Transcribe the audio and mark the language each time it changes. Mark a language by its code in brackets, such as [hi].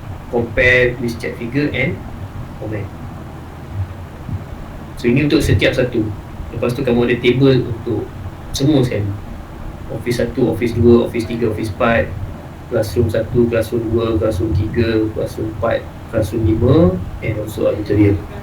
[en] Compare with check figure and comment. [ms] So ini untuk setiap satu. Lepas tu kamu ada table untuk semua sekali. [en] Office 1, Office 2, Office 3, Office 4, Classroom 1, Classroom 2, Classroom 3, Classroom 4, Classroom 5 and also auditorium.